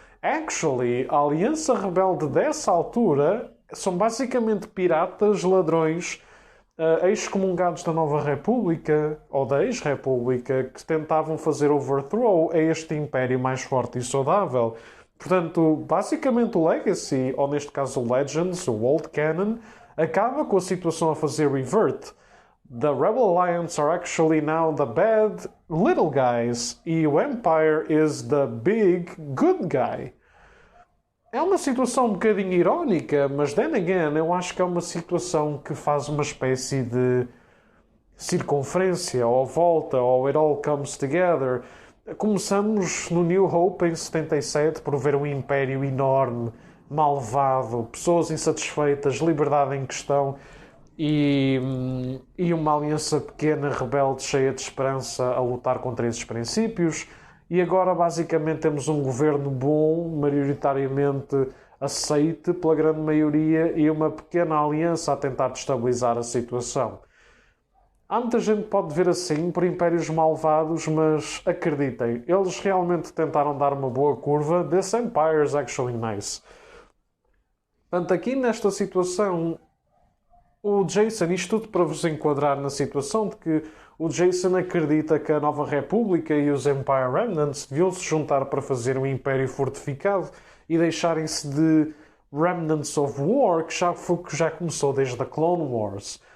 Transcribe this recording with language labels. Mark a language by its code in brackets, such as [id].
[pt] Actually, a Aliança Rebelde dessa altura são basicamente piratas, ladrões, excomungados da Nova República, ou da ex-República, que tentavam fazer overthrow a este Império mais forte e saudável. Portanto, basicamente o Legacy, ou neste caso o Legends, o Old Canon, acaba com a situação a fazer revert. [en] The Rebel Alliance are actually now the bad little guys [pt] e o [en] Empire is the big good guy. [pt] É uma situação um bocadinho irónica, mas [en] then again, [pt] eu acho que é uma situação que faz uma espécie de circunferência, ou volta, ou [en] it all comes together. [pt] Começamos no New Hope em 77 por ver um império enorme, malvado, pessoas insatisfeitas, liberdade em questão e uma aliança pequena, rebelde, cheia de esperança a lutar contra esses princípios. E agora basicamente temos um governo bom, maioritariamente aceite pela grande maioria e uma pequena aliança a tentar destabilizar a situação. Há muita gente que pode ver assim por impérios malvados, mas acreditem, eles realmente tentaram dar uma boa curva. [en] This empire is actually nice. [pt] Portanto, aqui nesta situação, o Jason, isto tudo para vos enquadrar na situação de que o Jason acredita que a Nova República e os Empire Remnants deviam se juntar para fazer um império fortificado e deixarem-se de Remnants of War, que já começou desde a Clone Wars.